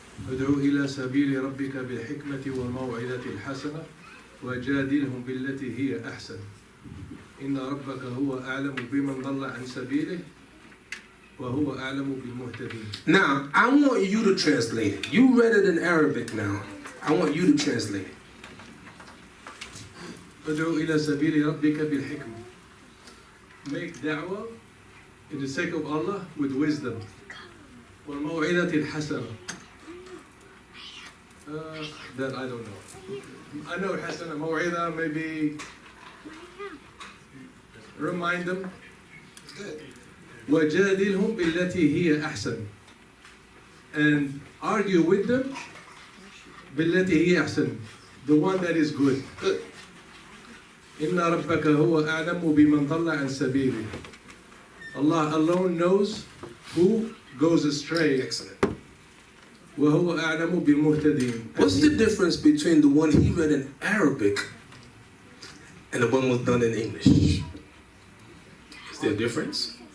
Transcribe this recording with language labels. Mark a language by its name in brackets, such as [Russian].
[Arabic] ادعو إلى سبيل ربك بالحكمة والموعظة الحسنة وجادلهم بالتي هي أحسن إن ربك هو أعلم بمن ضل عن سبيله وهو أعلم بالمهتدين. [English] Now, I want you to translate it. You read it in Arabic now. I want you to translate it. [Arabic] ادعو إلى سبيل ربك بالحكمة. [English] Make da'wah in the sake of Allah with wisdom. [Arabic] والموعظة الحسنة. [English] That I don't know. I know [Arabic] حسنة موعظة, [English] maybe remind them. [Arabic] وجادلهم بالتي هي أحسن. [English] And argue with them [Arabic] بالتي هي أحسن. [English] The one that is good. [Arabic] إن ربك هو أعلم بمن ضل عن سبيله. [English] Allah alone knows who goes astray. Excellent. [Arabic] وهو أعلم بالمهتدين. [English] What's the difference between the one he read in Arabic and the one was done in English? Is there a difference?